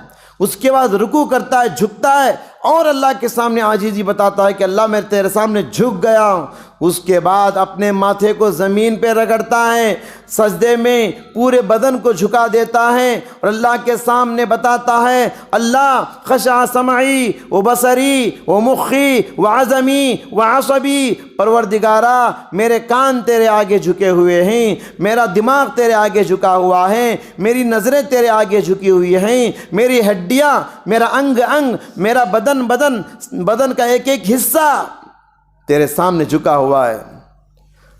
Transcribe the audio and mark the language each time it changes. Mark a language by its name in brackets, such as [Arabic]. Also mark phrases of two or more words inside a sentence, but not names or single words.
[Urdu] اس کے بعد رکوع کرتا ہے, جھکتا ہے اور اللہ کے سامنے عاجزی بتاتا ہے کہ اللہ میں تیرے سامنے جھک گیا ہوں. اس کے بعد اپنے ماتھے کو زمین پہ رگڑتا ہے, سجدے میں پورے بدن کو جھکا دیتا ہے اور اللہ کے سامنے بتاتا ہے اللہ [Arabic] خشع سمعی و بصری و مخی و عظمی و عصبی, [Urdu] پروردگارا میرے کان تیرے آگے جھکے ہوئے ہیں, میرا دماغ تیرے آگے جھکا ہوا ہے, میری نظریں تیرے آگے جھکی ہوئی ہیں, میری ہڈیاں, میرا انگ انگ, میرا بدن کا ایک ایک حصہ تیرے سامنے جھکا ہوا ہے.